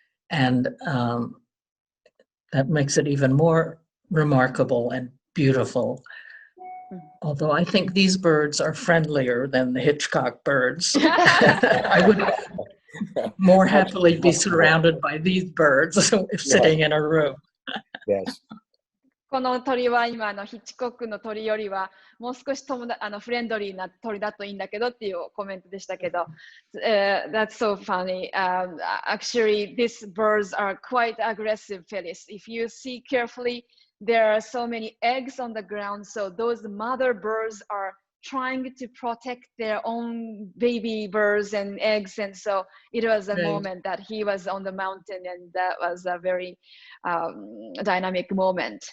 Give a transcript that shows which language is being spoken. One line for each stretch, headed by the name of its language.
English: And that makes it even more remarkable and beautiful. Although I think these birds are friendlier than the Hitchcock birds. I would more happily be surrounded by these birds if sitting in a room. Yes.
Japanese: この鳥は今ヒッチコックの鳥よりはもう少しフレンドリーな鳥だといいんだけどっていうコメントでしたけど、
English: that's so funny. Actually, these birds are quite aggressive, Felice. If you see carefully, there are so many eggs on the ground. So those mother birds are trying to protect their own baby birds and eggs. And so it was a moment that he was on the mountain, and that was a very dynamic moment.